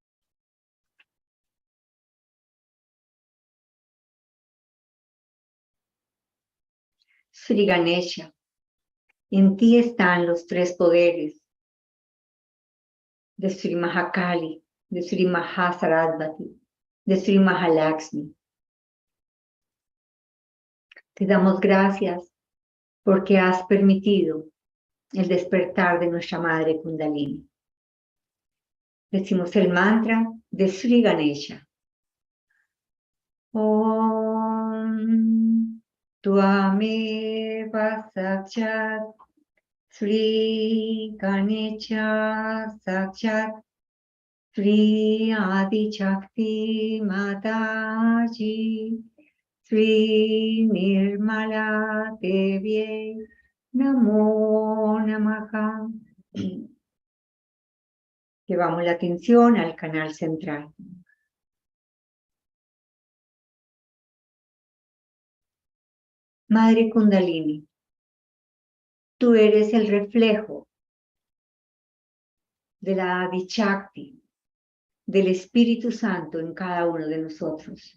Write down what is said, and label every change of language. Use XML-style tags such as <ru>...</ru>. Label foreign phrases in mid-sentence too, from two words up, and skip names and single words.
<es>Sri Ganesha, en ti están los tres poderes de Sri Mahakali, de Sri Mahasarasvati, de Sri Mahalakshmi. Te damos gracias porque has permitido el despertar de nuestra madre Kundalini. Decimos el mantra de Sri Ganesha.</es> <sa>ॐ त्वमेव साक्षात् श्री गणेश साक्षात् श्री आदि शक्ति माताजी श्री निर्मला देवी नमो नमः.</sa> <es>Llevamos la atención al canal central. Madre Kundalini, tú eres el reflejo de la Adi Shakti, del Espíritu Santo en cada uno de nosotros.</es>